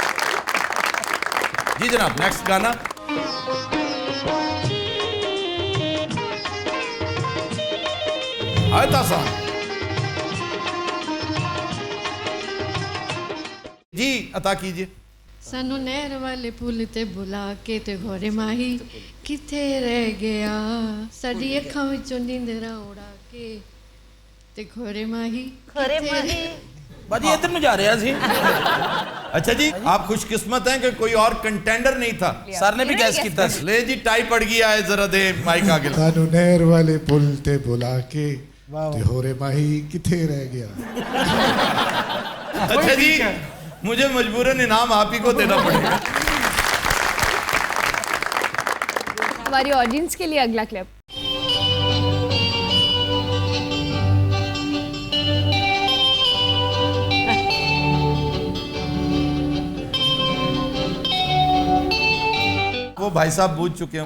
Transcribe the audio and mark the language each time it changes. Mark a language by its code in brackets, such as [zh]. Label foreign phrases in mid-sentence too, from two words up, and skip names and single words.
[ur] واو. جی جناب نیکسٹ گانا. آیت آسان. جی عطا کیجئے. [pa] سانو نہر والے پل تے بلا کے تے گھوڑے ماہی کتھے رہ گیا ساڈی اکھاں وچوں نیندراں اڑا کے تے گھوڑے ماہی [ur] باجی ادھر نو جا رہے ہیں. اچھا جی آپ خوش قسمت ہیں کہ کوئی اور کنٹینڈر نہیں تھا. [pa] سر نے بھی گیس کیتا. لے جی ٹائی پڑ گیا ہے, ذرا دے مائک آگے. سانو نہر والے پل تے بلا کے تے ہورے ماہی کتھے رہ گیا. [ur] اچھا جی مجھے مجبوراً انعام آپ ہی کو دینا پڑے گا. ہماری آڈینس کے لیے اگلا کلپ. وہ بھائی صاحب بوجھ چکے ہیں.